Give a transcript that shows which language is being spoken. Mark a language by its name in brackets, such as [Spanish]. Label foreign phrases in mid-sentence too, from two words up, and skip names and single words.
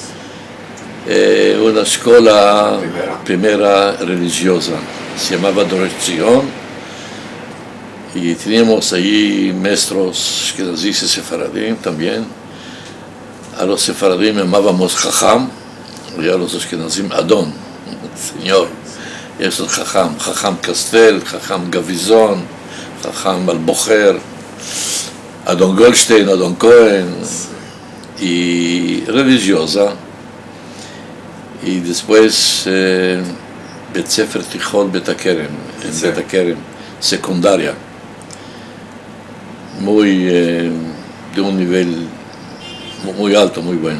[Spanish] Una escuela primera religiosa, se llamaba Dorech Zion, y teníamos ahí maestros que nos dice Sefaradim también. A los Sefaradim llamábamos Jajam, y a los Ashkenazim Adon, señor. Y esos Jajam Castel, Jajam Gavizón, Jajam Al-Bocher, Adon Goldstein, Adon Cohen, y religiosa. Y después Bet Sefer Tichon Bet HaKerem, en Bet HaKerem, secundaria, de un nivel muy alto, muy bueno.